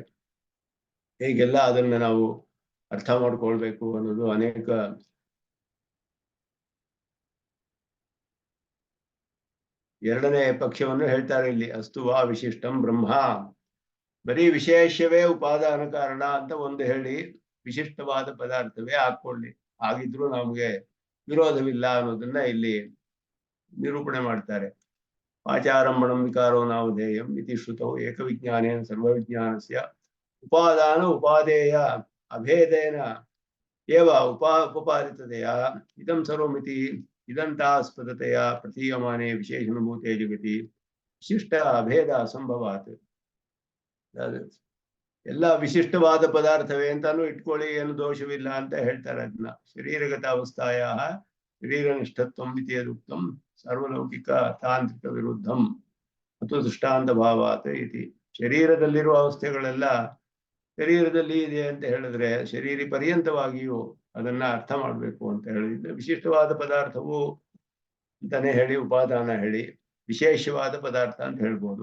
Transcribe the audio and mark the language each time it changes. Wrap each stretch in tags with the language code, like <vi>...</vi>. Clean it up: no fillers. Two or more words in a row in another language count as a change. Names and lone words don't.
<kn>ಹೇಗೆಲ್ಲ ಅದನ್ನ ನಾವು ಅರ್ಥ ಮಾಡ್ಕೊಳ್ಬೇಕು ಅನ್ನೋದು ಅನೇಕ ಎರಡನೇ ಪಕ್ಷವನ್ನು ಹೇಳ್ತಾರೆ ಇಲ್ಲಿ.</kn> <sa>ಅಸ್ತು ವಾ ವಿಶಿಷ್ಟಂ ಬ್ರಹ್ಮ.</sa> <kn>ಬರೀ ವಿಶೇಷವೇ ಉಪಾದಾನ ಕಾರಣ ಅಂತ ಒಂದು ಹೇಳಿ ವಿಶಿಷ್ಟವಾದ ಪದಾರ್ಥವೇ ಹಾಕೊಳ್ಳಿ, ಹಾಗಿದ್ರು ನಮ್ಗೆ ವಿರೋಧವಿಲ್ಲ ಅನ್ನೋದನ್ನ ಇಲ್ಲಿ ನಿರೂಪಣೆ ಮಾಡ್ತಾರೆ.</kn> <sa>वाचारम्भणं विकारो नामधेयम् इति श्रुतौ एकविज्ञानेन सर्वविज्ञानस्य उपादान उपादेय अभेदेन एव उपपादिततया इदं सर्वमिति इदन्तास्पदतया प्रतीयमाने विशेषणभूते जगति विशिष्ट अभेद असंभवात्.</sa> <kn>ಎಲ್ಲ ವಿಶಿಷ್ಟವಾದ ಪದಾರ್ಥವೇ ಅಂತಾನು ಇಟ್ಕೊಳ್ಳಿ, ಏನು ದೋಷವಿಲ್ಲ ಅಂತ ಹೇಳ್ತಾರೆ.</kn> <sa>ಅದನ್ನ ಶರೀರಗತ ಅವಸ್ಥಾಯ ಶರೀರನಿಷ್ಠತ್ವಂ ಇತ್ಯದುಕ್ತಂ ಸರ್ವಲೌಕಿಕ ತಾಂತ್ರಿಕ ವಿರುದ್ಧಂ ಮತ್ತು ದೃಷ್ಟಾಂತ ಭಾವಾತ್ ಇತಿ.</sa> <kn>ಶರೀರದಲ್ಲಿರುವ ಅವಸ್ಥೆಗಳೆಲ್ಲ ಶರೀರದಲ್ಲಿ ಇದೆ ಅಂತ ಹೇಳಿದ್ರೆ ಶರೀರ ಪರ್ಯಂತವಾಗಿಯೂ ಅದನ್ನ ಅರ್ಥ ಮಾಡಬೇಕು ಅಂತ ಹೇಳಿದ್ರೆ ವಿಶಿಷ್ಟವಾದ ಪದಾರ್ಥವು ಅಂತಾನೆ ಹೇಳಿ, ಉಪಾದಾನ ಹೇಳಿ, ವಿಶೇಷವಾದ ಪದಾರ್ಥ ಅಂತ ಹೇಳ್ಬೋದು.</kn>